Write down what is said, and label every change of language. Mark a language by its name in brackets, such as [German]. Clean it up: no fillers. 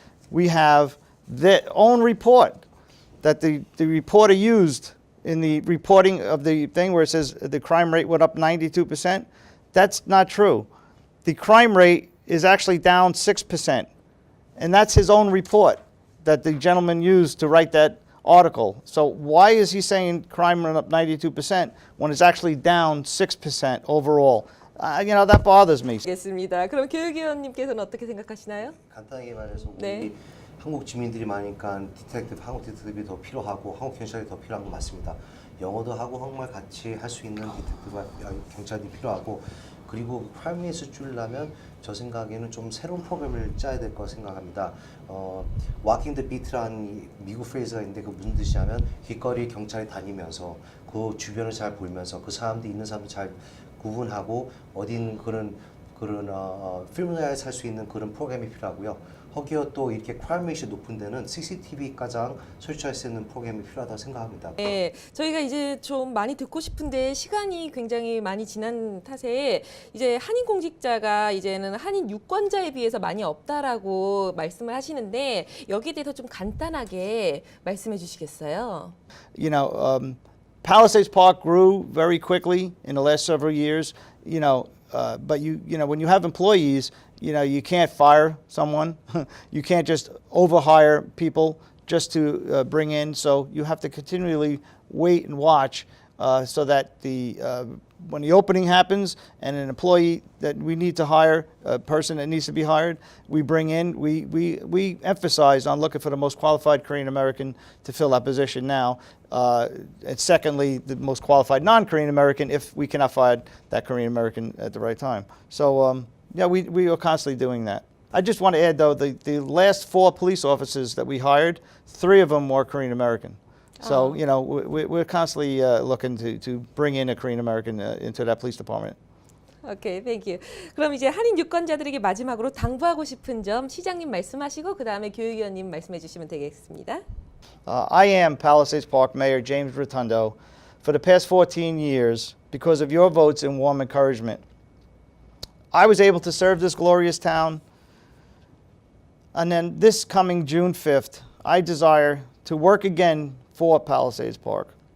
[English] We have their own report that the reporter used in the reporting of the thing where it says the crime rate went up 92%. That's not true. The crime rate is actually down 6%. And that's his own report that the gentleman used to write that article. So why is he saying crime went up 92% when it's actually down 6% overall? That bothers me. [Korean] 알겠습니다. 그럼 교육위원님께서는 어떻게 생각하시나요? 간단하게 말해서 우리 네. 한국 주민들이 많으니까 한국 디텍티브가 더 필요하고 한국 경찰이 더 필요한 건 맞습니다. 영어도 하고 한국말 같이 할 수 있는 디텍티브가 경찰이 필요하고 그리고 크라임 레이트를 줄이려면 저 생각에는 좀 새로운 프로그램을 짜야 될 거라 생각합니다. [English] Walking the beat [Korean] 라는 미국 프레이즈가 있는데 그 무슨 뜻이냐면 길거리 경찰이 다니면서 그 주변을 잘 보면서 그 사람들이 있는 사람들 잘 구분하고 어딘 그런 필름을 살 수 있는 그런 프로그램이 필요하고요. 거기에 또 이렇게 크라임 레이트 높은 데는 CCTV까지 설치할 수 있는 프로그램이 필요하다고 생각합니다. 네, 저희가 이제 좀 많이 듣고 싶은데 시간이 굉장히 많이 지난 탓에 이제 한인 공직자가 이제는 한인 유권자에 비해서 많이 없다라고 말씀을 하시는데 여기에 대해서 좀 간단하게 말씀해 주시겠어요? [English] Palisades Park grew very quickly in the last several years. But when you have employees, you can't fire someone. You can't just overhire people just to bring in. So you have to continually wait and watch so that when the opening happens and an employee that we need to hire, a person that needs to be hired, we bring in. We emphasize on looking for the most qualified Korean American to fill that position now. And secondly, the most qualified non-Korean American if we cannot find that Korean American at the right time. So we are constantly doing that. I just want to add though, the last 4 police officers that we hired, 3 of them were Korean American. So we're constantly looking to bring in a Korean American into that police department. 오케이, 땡큐. [Korean] 그럼 이제 한인 유권자들에게 마지막으로 당부하고 싶은 점 시장님 말씀하시고 그 다음에 교육위원님 말씀해 주시면 되겠습니다. [English] I am Palisades Park Mayor James Rotundo. For the past 14 years, because of your votes and warm encouragement, I was able to serve this glorious town. And then this coming June 5th, I desire to work again for Palisades Park.